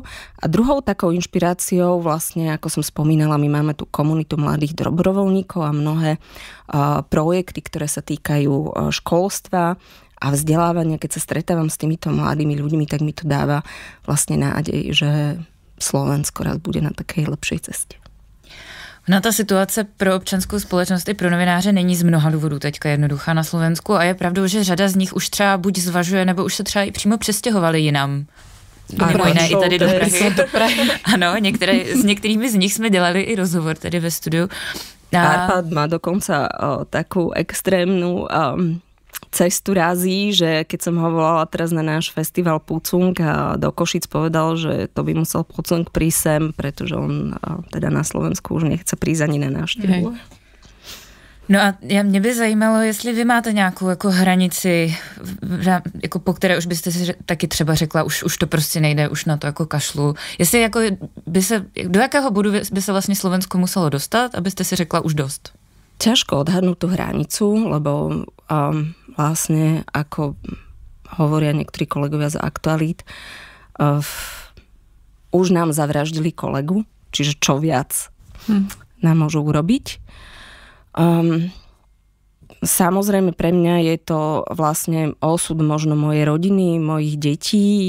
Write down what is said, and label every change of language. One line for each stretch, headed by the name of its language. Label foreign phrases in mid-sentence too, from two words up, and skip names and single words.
Slovak: A druhou takou inšpiráciou vlastne, ako som spomínala, my máme tú komunitu mladých dobrovoľníkov a mnohé projekty, ktoré sa týkajú školstva a vzdelávania. Keď sa stretávam s týmito mladými ľuďmi, tak mi to dáva vlastne nádej, že Slovensko raz bude na takej lepšej ceste.
Czech: No, ta situace pro občanskou společnost i pro novináře není z mnoha důvodů teďka jednoduchá na Slovensku a je pravdou, že řada z nich už třeba buď zvažuje, nebo už se třeba i přímo přestěhovali jinam. mimo jiné i tady do Prahy. Ano, s některými z nich jsme dělali i rozhovor tady ve studiu.
Slovak: Arpad má dokonca takú extrémnu cestu razí, že keď som ho volala teraz na náš festival Pucung a do Košic povedal, že to by musel Pucung prísť sem, pretože on teda na Slovensku už nechce prísť ani na návštevu.
Czech: No a mě by zajímalo, jestli vy máte nějakou jako hranici, jako po které už byste si taky třeba řekla, už to prostě nejde, už na to jako kašlu. Jestli jako do jakého bodu by se vlastně Slovensko muselo dostat, abyste si řekla už dost?
Slovak: Ťažko odhadnúť tú hranicu, lebo vlastne, ako hovoria niektorí kolegovia z aktualít, už nám zavraždili kolegu, čiže čo viac nám môžu urobiť. Samozrejme pre mňa je to vlastne osud možno mojej rodiny, mojich detí.